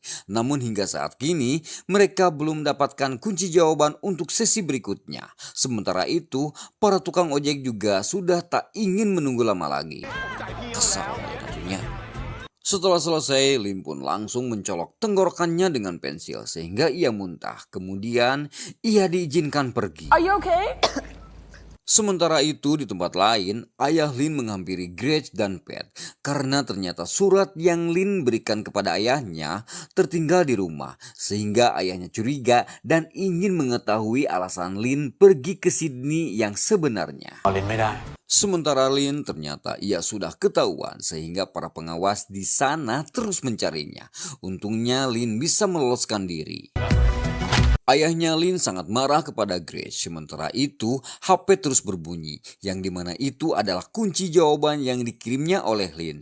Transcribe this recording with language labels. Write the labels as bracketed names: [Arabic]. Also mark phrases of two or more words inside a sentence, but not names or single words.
[Indonesian] Namun hingga saat kini, mereka belum mendapatkan kunci jawaban untuk sesi berikutnya. Sementara itu, para tukang ojek juga sudah tak ingin menunggu lama lagi. Kesal tentunya. Setelah selesai, Lin pun langsung mencolok tenggorokannya dengan pensil sehingga ia muntah. Kemudian ia diizinkan pergi. [English] Are you okay? [Indonesian] Sementara itu di tempat lain, ayah Lin menghampiri Grace dan Pat karena ternyata surat yang Lin berikan kepada ayahnya tertinggal di rumah. Sehingga ayahnya curiga dan ingin mengetahui alasan Lin pergi ke Sydney yang sebenarnya. [Thai] เอาลิ้นไม่ได้ [Indonesian] Sementara Lin ternyata ia sudah ketahuan sehingga para pengawas di sana terus mencarinya. Untungnya Lin bisa meloloskan diri. Ayahnya Lin sangat marah kepada Grace. Sementara itu HP terus berbunyi yang dimana itu adalah kunci jawaban yang dikirimnya oleh Lin.